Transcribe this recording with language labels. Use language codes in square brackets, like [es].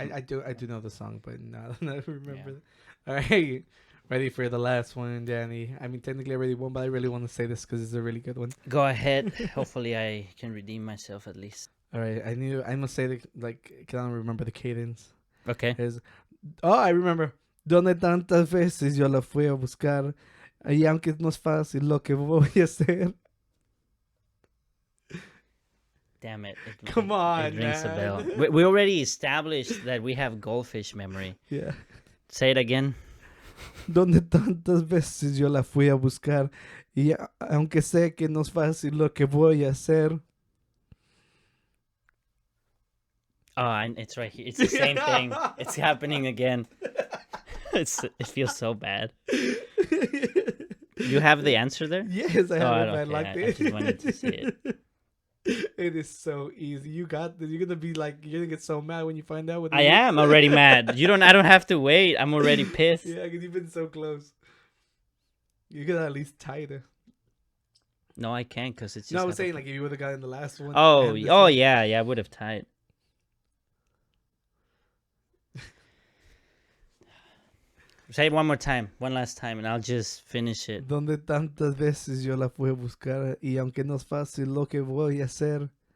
[en] I do know the song, but no, I don't remember that. All right, ready for the last one, Danny? I mean, technically I already won, but I really want to say this because it's a really good one. Go ahead. Hopefully, I can redeem myself at least. All right, I must say like, cause I don't remember the cadence. Okay. I remember. [es] Donde tantas veces yo la fui a buscar, y aunque no es fácil lo que voy a hacer. [en] Damn it. Come on, it rings man. a bell. We already established that we have goldfish memory. Yeah. Say it again. [es] Donde tantas veces yo la fui a buscar, y aunque sé que no es fácil lo que voy a hacer. [en] Oh, it's right here. It's the same thing. It's happening again. It feels so bad. You have the answer there? Yes, I have it. I liked it. I just wanted to see it. It is so easy. You got this. You're gonna get so mad when you find out what I am already mad. I don't have to wait. I'm already pissed. Yeah, because you've been so close. You could at least tie it. No, I can't because it's just. No, I was saying like if you would have gotten the last one. Oh, yeah, I would have tied. Say it one more time, one last time, and I'll just finish it. [es] Donde tantas veces yo la fui a buscar, y aunque no es fácil lo que voy a hacer.